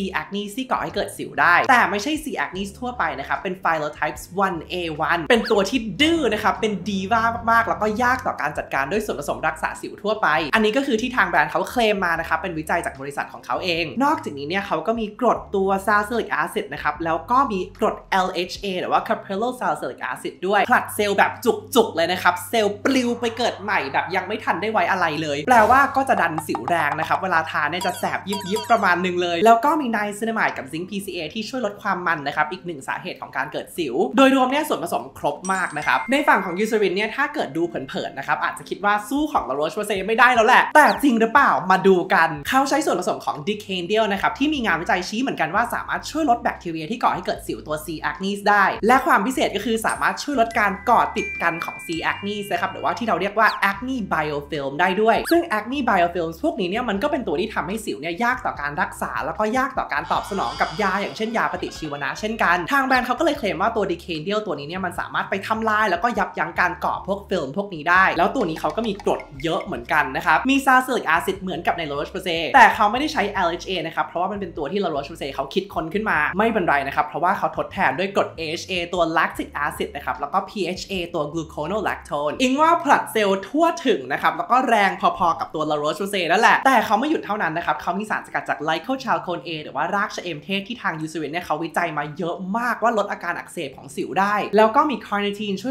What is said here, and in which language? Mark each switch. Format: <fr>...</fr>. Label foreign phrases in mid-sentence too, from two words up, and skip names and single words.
<th>acnes ที่ก่อให้เกิดสิวได้แต่ไม่ใช่ C. acnes ทั่วไปนะครับเป็น Phyllotypes 1A1 เป็นตัวที่ดื้อนะครับเป็นดีว่ามากๆแล้วก็ยากต่อการจัดการด้วยส่วนผสมรักษาสิวทั่วไปอันนี้ก็คือที่ทางแบรนด์เขาเคลมมานะครับเป็นวิจัยจากบริษัทของเขาเองนอก จากนี้เนี่ยเขาก็มีกรดตัว</th> <en>salicylic acid</en> <th>นะครับแล้วก็มีกรด LHA หรือว่า</th> <en>caprylyl salicylic acid</en> <th>ด้วยผลัดเซลล์แบบจุกๆเลยนะครับเซลล์ปลิวไป เกิดใหม่แบบยังไม่ทันได้ไว้อะไรเลยแปลว่าก็จะดันสิวแรงนะครับเวลาทานเนี่ยจะแสบยิบประมาณนึงเลยแล้วก็มีไนซินามายด์กับซิงค์ PCA ที่ช่วยลดความมันนะครับอีกหนึ่งสาเหตุของการเกิดสิวโดยรวมเนี่ยส่วนผสมครบมากนะครับในฝั่งของยูซารินเนี่ยถ้าเกิดดูเผินๆนะครับอาจจะคิดว่าสู้ของ La Roche-Posay ไม่ได้แล้วแหละแต่จริงหรือเปล่ามาดูกันเขาใช้ส่วนผสมของ Decandial นะครับที่มีงานวิจัยชี้เหมือนกันว่าสามารถช่วยลดแบคทีเรียที่ก่อให้เกิดสิวตัว C. acnes ได้และความพิเศษก็คือสามารถช่วยลดการก่อติดกันของ C. acnes นะครับหรือว่าที่เราเรียกว่า</th> <en>acne biofilm</en> <th>ได้ด้วยซึ่ง</th> <en>acne biofilm</en> <th>พวกนี้เนี่ยมันก็เป็นตัวที่ทำให้สิวเนี่ยยากต่อการรักษาแล้วก็ยากต่อการตอบสนองกับยาอย่างเช่นยาปฏิชีวนะเช่นกันทางแบรนด์เขาก็เลยเคลมว่าตัว Decandial ตัวนี้เนี่ยมันสามารถไปทำลายแล้วก็ยับยั้งการก่อพวกฟิล์มพวกนี้ได้แล้วตัวนี้เขาก็มีกรดเยอะเหมือนกัน นะครับมี</th> <en>salicylic acid</en> <th>เหมือนกับใน La Roche-Posay แต่เขาไม่ได้ใช้ LHA นะครับเพราะว่ามันเป็นตัวที่ La Roche-Posay เขาคิดค้นขึ้นมาไม่เป็นไรนะครับเพราะว่าเขาทดแทนด้วยกรด AHA ตัว</th> <en>lactic acid</en> <th>นะครับแล้วก็ PHA ตัว gluconolactone อิงว่าผลัดเซลล์ทั่วถึงนะครับแล้วก็ แรงพอๆกับตัว La Roche-Posay นั่นแหละแต่เขาไม่หยุดเท่านั้นนะครับเขามีสารสกัดจาก Lycochalcone A หรือว่ารากชะเอมเทศที่ทางยูซารินเนี่ยเขาวิจัยมาเยอะมากว่าลดอาการอักเสบของสิวได้แล้วก็มี carnitine ช่วย</th>